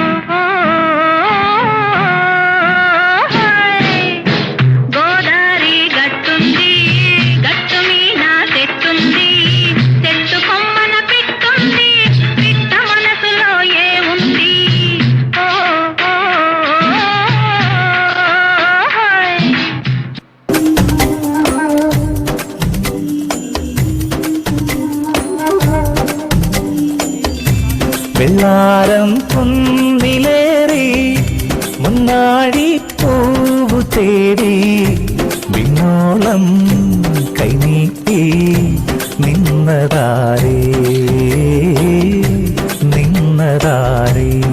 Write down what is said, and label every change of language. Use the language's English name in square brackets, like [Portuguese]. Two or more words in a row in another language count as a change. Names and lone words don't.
[Telugu] గోదారి గట్టుంది గట్టు మీన చెట్టుంది చెట్టు కొమ్మన పెట్టుంది పిట్ట మనసులో ఏ ఉంది ఓ [Tamil] வெள்ளாரம் பொன்னிலேறி முன்னாடி பூவு தேடி விண்ணோலம் கை நீட்டி நின்னதாரே நின்னதாரே